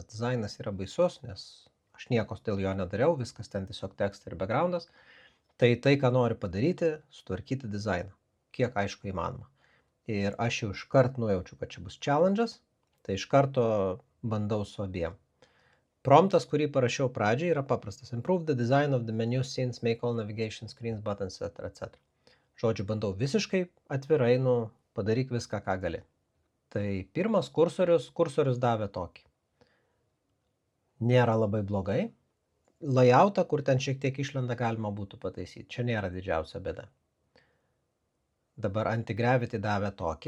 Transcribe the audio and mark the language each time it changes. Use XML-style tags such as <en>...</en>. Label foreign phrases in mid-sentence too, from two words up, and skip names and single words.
<lt>Dizainas yra baisus, nes aš nieko dėl jo nedariau, viskas ten tiesiog tekstai ir backgroundas. Tai, ką noriu padaryti, sutvarkyti dizainą. Kiek aišku įmanoma. Ir aš jau iškart nujaučiu, kad čia bus challenge'as, tai iš karto bandau su abiem. Promptas, kurį parašiau pradžiai, yra paprastas.</lt> <en>Improve the design of the menu scenes, make all navigation screens, buttons, etc.</en> <lt>Žodžiu, bandau visiškai atvirai, padaryk viską, ką gali. Tai pirmas kursorius davė tokį. Nėra labai blogai. Layoutą, kur ten šiek tiek išlenda, galima būtų pataisyti. Čia nėra didžiausia bėda. Dabar Antigravity davė tokį.</lt>